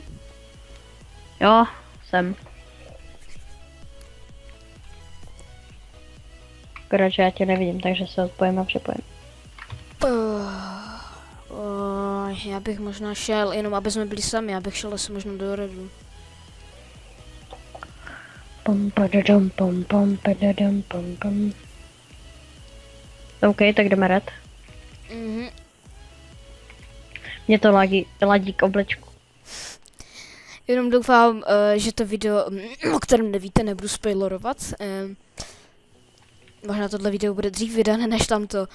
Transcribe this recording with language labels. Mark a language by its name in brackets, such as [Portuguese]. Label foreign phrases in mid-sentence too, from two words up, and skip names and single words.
[Czech] Jo, jsem. Akorát, že já tě nevidím, takže se odpojím a připojím. Já bych možná šel, jenom aby jsme byli sami, já bych šel asi možná do redu. Pom padadom pom pom padadom pom pom. OK, tak jdeme red. Mhm. Mě to ladí k oblečku. Jenom doufám, že to video, o kterém nevíte, nebudu spoilerovat. Možná tohle video bude dřív vydané než tamto.